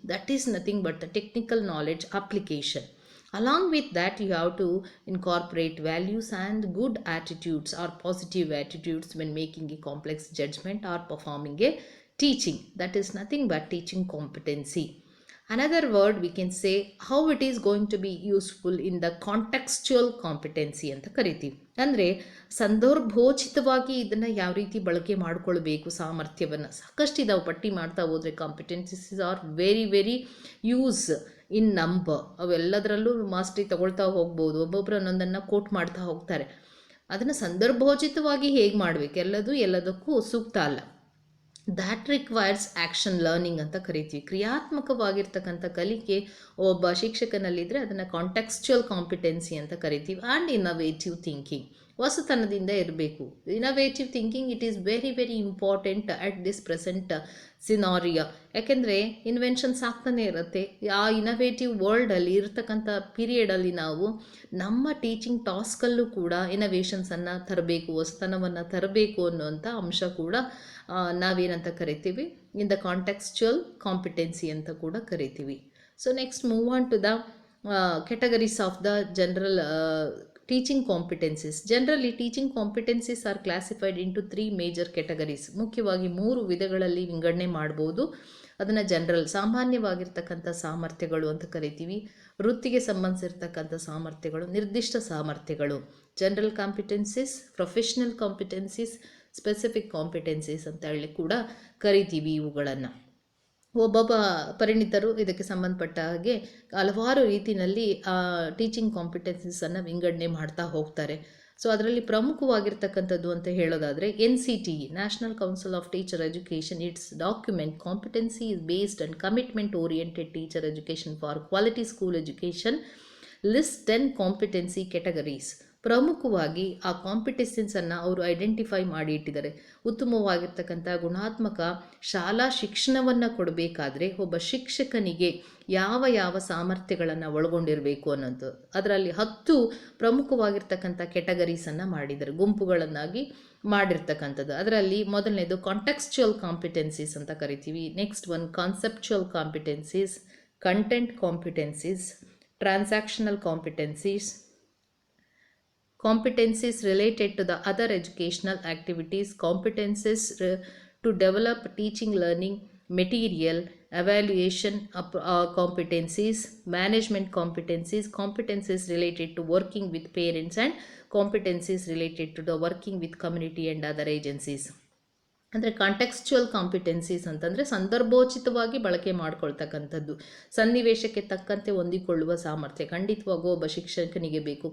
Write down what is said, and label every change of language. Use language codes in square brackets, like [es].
[en] That is nothing but the technical knowledge application. Along with that, you have to incorporate values and good attitudes or positive attitudes when making a complex judgment or performing a teaching. That is nothing but teaching competency. Another word we can say how it is going to be useful in the contextual competency [kn] ಅಂತ ಕರಿತೀವಿ. ಅಂದರೆ ಸಂದರ್ಭೋಚಿತವಾಗಿ ಇದನ್ನು ಯಾವ ರೀತಿ ಬಳಕೆ ಮಾಡಿಕೊಳ್ಬೇಕು ಸಾಮರ್ಥ್ಯವನ್ನು. ಸಾಕಷ್ಟು ಇದಾವೆ, ಪಟ್ಟಿ ಮಾಡ್ತಾ ಹೋದರೆ [en] Competencies are very very use in number. [kn] ಅವೆಲ್ಲದರಲ್ಲೂ mastery ತಗೊಳ್ತಾ ಹೋಗ್ಬೋದು. ಒಬ್ಬೊಬ್ಬರು ಒಂದೊಂದನ್ನು ಕೋಟ್ ಮಾಡ್ತಾ ಹೋಗ್ತಾರೆ. ಅದನ್ನು ಸಂದರ್ಭೋಚಿತವಾಗಿ ಹೇಗೆ ಮಾಡಬೇಕು, ಎಲ್ಲದಕ್ಕೂ ಸೂಕ್ತ ಅಲ್ಲ. [en] that requires action learning [kn] ಅಂತ ಕರಿತೀವಿ. ಕ್ರಿಯಾತ್ಮಕವಾಗಿರ್ತಕ್ಕಂಥ ಕಲಿಕೆ ಒಬ್ಬ ಶಿಕ್ಷಕನಲ್ಲಿದ್ದರೆ ಅದನ್ನು ಕಾಂಟೆಕ್ಸ್ಚುಯಲ್ ಕಾಂಪಿಟೆನ್ಸಿ ಅಂತ ಕರಿತೀವಿ. [en] and innovative thinking, [kn] ಹೊಸತನದಿಂದ ಇರಬೇಕು. [en] Innovative thinking it is very very important at this present scenario. [kn] ಯಾಕೆಂದರೆ ಇನ್ವೆನ್ಷನ್ಸ್ ಆಗ್ತಾನೆ ಇರುತ್ತೆ. ಆ ಇನೋವೇಟಿವ್ ವರ್ಲ್ಡಲ್ಲಿ ಇರ್ತಕ್ಕಂಥ ಪೀರಿಯಡಲ್ಲಿ ನಾವು ನಮ್ಮ ಟೀಚಿಂಗ್ ಟಾಸ್ಕಲ್ಲೂ ಕೂಡ ಇನೋವೇಷನ್ಸನ್ನು ತರಬೇಕು, ಹೊಸತನವನ್ನು ತರಬೇಕು ಅನ್ನುವಂಥ ಅಂಶ ಕೂಡ ನಾವೇನಂತ ಕರಿತೀವಿ, ಇನ್ ದ ಕಾಂಟೆಕ್ಸ್ಚುಯಲ್ ಕಾಂಪಿಟೆನ್ಸಿ ಅಂತ ಕೂಡ ಕರಿತೀವಿ. [en] So next move on to the categories of the general teaching competencies. Generally, teaching competencies are classified into 3 major categories. [kn] ಮುಖ್ಯವಾಗಿ 3 ವಿಧಗಳಲ್ಲಿ ವಿಂಗಡಣೆ ಮಾಡ್ಬೋದು. ಅದನ್ನು ಜನರಲ್ ಸಾಮಾನ್ಯವಾಗಿರ್ತಕ್ಕಂಥ ಸಾಮರ್ಥ್ಯಗಳು ಅಂತ ಕರಿತೀವಿ. ವೃತ್ತಿಗೆ ಸಂಬಂಧಿಸಿರ್ತಕ್ಕಂಥ ಸಾಮರ್ಥ್ಯಗಳು, ನಿರ್ದಿಷ್ಟ ಸಾಮರ್ಥ್ಯಗಳು, ಜನರಲ್ ಕಾಂಪಿಟೆನ್ಸೀಸ್, ಪ್ರೊಫೆಷ್ನಲ್ ಕಾಂಪಿಟೆನ್ಸೀಸ್, ಸ್ಪೆಸಿಫಿಕ್ ಕಾಂಪಿಟೆನ್ಸೀಸ್ ಅಂತ ಹೇಳಿ ಕೂಡ ಕರಿತೀವಿ ಇವುಗಳನ್ನು. ಒಬ್ಬೊಬ್ಬ ಪರಿಣಿತರು ಇದಕ್ಕೆ ಸಂಬಂಧಪಟ್ಟ ಹಾಗೆ ಹಲವಾರು ರೀತಿಯಲ್ಲಿ ಟೀಚಿಂಗ್ ಕಾಂಪಿಟೆನ್ಸೀಸನ್ನು ವಿಂಗಡಣೆ ಮಾಡ್ತಾ ಹೋಗ್ತಾರೆ. [en] so [kn] ಅದರಲ್ಲಿ ಪ್ರಮುಖವಾಗಿರ್ತಕ್ಕಂಥದ್ದು ಅಂತ ಹೇಳೋದಾದರೆ [en] NCTE, national council of teacher education, its document competency is based on commitment oriented teacher education for quality school education, list 10 competency categories. [kn] ಪ್ರಮುಖವಾಗಿ ಆ ಕಾಂಪಿಟೆನ್ಸನ್ನು ಅವರು ಐಡೆಂಟಿಫೈ ಮಾಡಿ ಇಟ್ಟಿದ್ದಾರೆ. ಉತ್ತಮವಾಗಿರ್ತಕ್ಕಂಥ ಗುಣಾತ್ಮಕ ಶಾಲಾ ಶಿಕ್ಷಣವನ್ನು ಕೊಡಬೇಕಾದ್ರೆ ಒಬ್ಬ ಶಿಕ್ಷಕನಿಗೆ ಯಾವ ಯಾವ ಸಾಮರ್ಥ್ಯಗಳನ್ನು ಒಳಗೊಂಡಿರಬೇಕು ಅನ್ನೋದು, ಅದರಲ್ಲಿ 10 ಪ್ರಮುಖವಾಗಿರ್ತಕ್ಕಂಥ ಕೆಟಗರೀಸನ್ನು ಮಾಡಿದ್ದಾರೆ, ಗುಂಪುಗಳನ್ನಾಗಿ ಮಾಡಿರ್ತಕ್ಕಂಥದ್ದು. ಅದರಲ್ಲಿ ಮೊದಲನೇದು ಕಾಂಟೆಕ್ಸ್ಚುಯಲ್ ಕಾಂಪಿಟೆನ್ಸೀಸ್ ಅಂತ ಕರಿತೀವಿ. [en] Next one conceptual competencies, content competencies, transactional competencies, competencies related to the other educational activities, competencies to develop teaching learning material, evaluation competencies, management competencies, competencies related to working with parents, and competencies related to the working with community and other agencies. [kn] ಅಂದರೆ contextual ಕಾಂಪಿಟೆನ್ಸೀಸ್ ಅಂತಂದರೆ ಸಂದರ್ಭೋಚಿತವಾಗಿ ಬಳಕೆ ಮಾಡ್ಕೊಳ್ತಕ್ಕಂಥದ್ದು, ಸನ್ನಿವೇಶಕ್ಕೆ ತಕ್ಕಂತೆ ಹೊಂದಿಕೊಳ್ಳುವ ಸಾಮರ್ಥ್ಯ ಖಂಡಿತವಾಗೂ ಒಬ್ಬ ಶಿಕ್ಷಕನಿಗೆ ಬೇಕು.